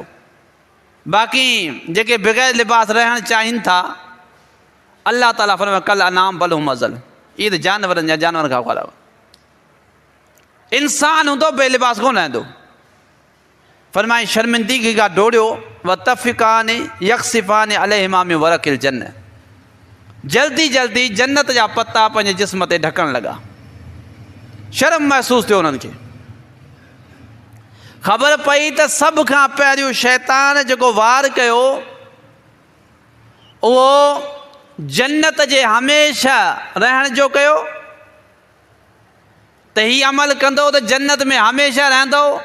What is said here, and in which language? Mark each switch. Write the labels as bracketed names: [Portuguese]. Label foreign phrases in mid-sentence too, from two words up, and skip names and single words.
[Sindhi] बाक़ी जेके बग़ैर लिबास रहणु चाहिनि था, अल्लाह ताला फरमाए [Arabic] كالأنعام بل هم أضل, [Sindhi] इहे त जानवरनि जा जानवर खां ख़राबु। इंसान हूंदो बेलिबास कोन रहंदो। फरमाई शर्मिंदगी खां डोड़ियो [Arabic] وطفقا يخصفان عليهما من ورق الجنة, [Sindhi] जल्दी जल्दी जन्नत जा पत्ता पंहिंजे जिस्म ते ढकण लॻा। शर्म महसूस थियो उन्हनि खे। ख़बर पई त सभ खां पहिरियों शैतान जेको वार कयो उहो जन्नत जे हमेशह रहण जो कयो, त हीउ अमल कंदो त जन्नत में हमेशह रहंदो।